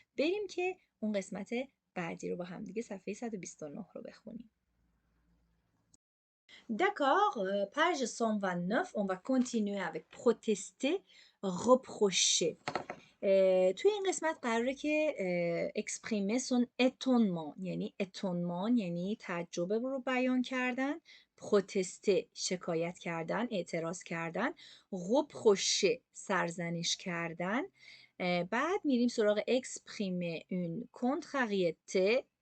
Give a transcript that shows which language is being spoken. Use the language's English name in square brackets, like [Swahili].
[Persian] بریم که اون قسمت بعدی رو با هم دیگه صفحه 129 رو بخونیم. [French] D'accord, page 129, on va continuer avec protester, reprocher. [Persian] توی این قسمت قراره که [French] exprimer son étonnement [Persian] یعنی étonnement یعنی تعجب رو بیان کردن، protester شکایت کردن، اعتراض کردن، reprocher سرزنش کردن. بعد میریم سراغ [French] exprimer une contrariété